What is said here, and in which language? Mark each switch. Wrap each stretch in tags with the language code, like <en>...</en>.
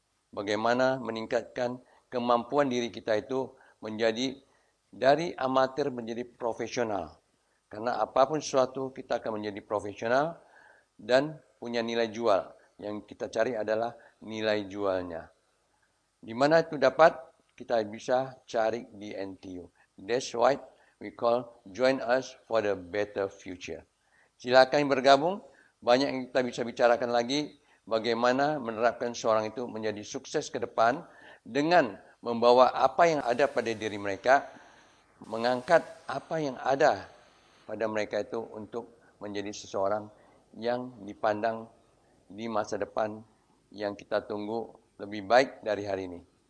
<id>Bagaimana meningkatkan kemampuan diri kita itu menjadi dari amatir menjadi profesional. Karena apapun sesuatu kita akan menjadi profesional dan punya nilai jual. Yang kita cari adalah nilai jualnya. Di mana itu dapat? Kita bisa cari di NTU.</id> <en>That's why we call Join Us for the Better Future.</en> <id>Silakan bergabung. Banyak yang kita bisa bicarakan lagi. Bagaimana menerapkan seorang itu menjadi sukses ke depan dengan membawa apa yang ada pada diri mereka, mengangkat apa yang ada pada mereka itu untuk menjadi seseorang yang dipandang di masa depan yang kita tunggu lebih baik dari hari ini.</id>